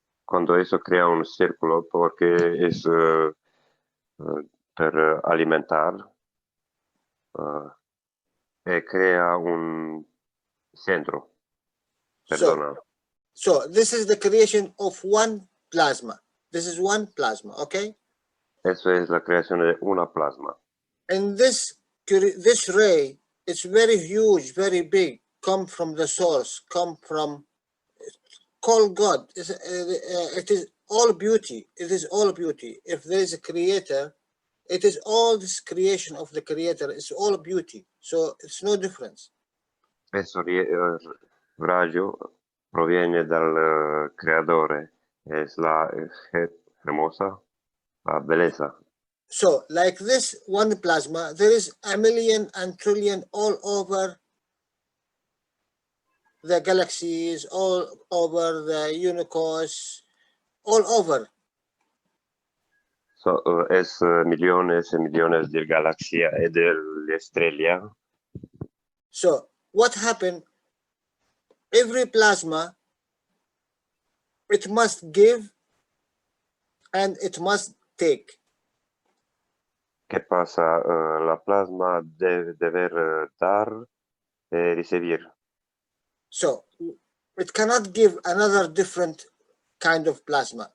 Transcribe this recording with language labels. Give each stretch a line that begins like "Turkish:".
Spanish: Cuando eso crea un círculo, porque es per alimentar, e crea un centro. Perdona.
English: So this is the creation of one plasma. This is one plasma, okay?
Spanish: Eso es la creación de una plasma.
English: And this ray, it's very huge, very big, come from the source, come from, call God. It is all beauty. It is all beauty. If there is a creator, it is all this creation of the creator. It's all beauty. So it's no difference.
Italian: Questo raggio proviene dal creatore,
Spanish: es la hermosa,
Italian: la bellezza.
English: So like this one plasma, there is a million and trillion all over the galaxies, all over the universe, all over.
Spanish: So, es millones y millones de galaxias y de estrellas.
English: So what happened? Every plasma, it must give and it must take.
Spanish: ¿Qué pasa? La plasma debe dar y recibir.
English: So it cannot give another different kind of plasma.